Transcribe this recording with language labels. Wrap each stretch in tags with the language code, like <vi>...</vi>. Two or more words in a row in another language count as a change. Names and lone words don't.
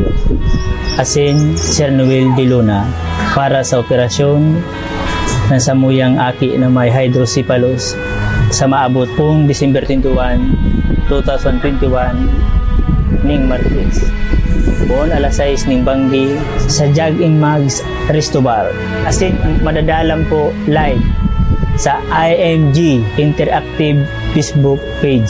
<bik>Asin Sir Noel De Luna para sa operasyon ng samuyang aki na may hydrocephalus sa maabot pong December 21, 2021 ning Martes. Buon alas 6 ning Banggi sa Jug and Mugs Resto Bar. Asin madadalam po live sa IMG Interactive Facebook page.</bik>